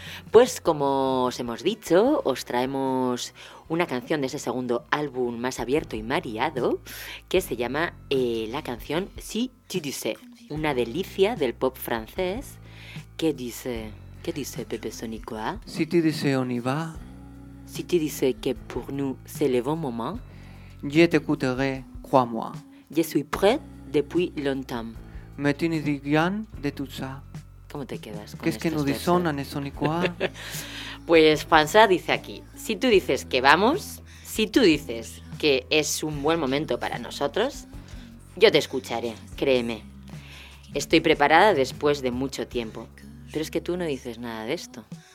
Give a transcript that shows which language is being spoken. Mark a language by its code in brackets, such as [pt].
[es] Pues como os hemos dicho, os traemos una canción de ese segundo álbum más abierto y mareado, que se llama la canción Si tu dis, una delicia del pop francés. ¿Qué dice? ¿Qué dice Pepe Sonicoa? [fr] Si tu dis, on y va. Si tu dis que pour nous c'est le bon moment. Je t'écouterai, crois-moi. Je suis prêt depuis longtemps. Mais tu ne dis rien de tout ça. [es] ¿Cómo te quedas? ¿Qué es que no disonan eso ni cuál? Pues Fansa dice aquí, si tú dices que vamos, si tú dices que es un buen momento para nosotros, yo te escucharé, créeme. Estoy preparada después de mucho tiempo, pero es que tú no dices nada de esto.